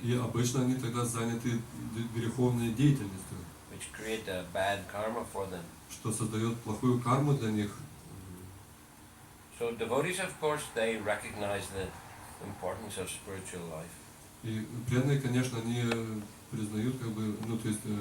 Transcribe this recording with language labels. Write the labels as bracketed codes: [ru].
[ru] И обычно они тогда заняты греховной деятельностью, [en] Which create a bad karma for them. [ru] что создает плохую карму для них. [en] So devotees, of course, they recognize the importance of spiritual life. [ru] И преданные, конечно, они признают, как бы, то есть